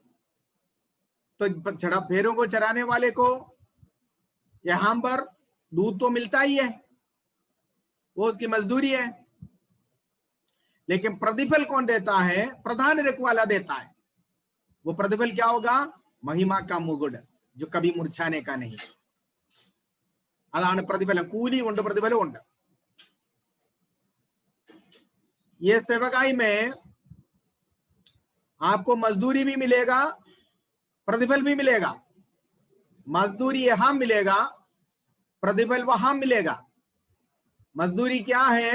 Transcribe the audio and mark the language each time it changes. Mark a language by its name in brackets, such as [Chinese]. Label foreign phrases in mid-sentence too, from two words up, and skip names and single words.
[Hindi] तो चढ़ा भेड़ों को चराने वाले को यहां पर दूध तो मिलता ही है, वो उसकी मजदूरी है। लेकिन प्रतिफल कौन देता है? प्रधान रखवाला देता है। वो प्रतिफल क्या होगा? महिमा का मुकुट, जो कभी मुरझाने का नहीं। [Malayalam] अതാണ് പ്രതിഫലം। കൂലിയും ഉണ്ട്, പ്രതിഫലവും ഉണ്ട്। [Hindi] ये सेवकाई में आपको मजदूरी भी मिलेगा, प्रतिफल भी मिलेगा। मजदूरी यहां मिलेगा, प्रतिफल वहां मिलेगा। मजदूरी क्या है?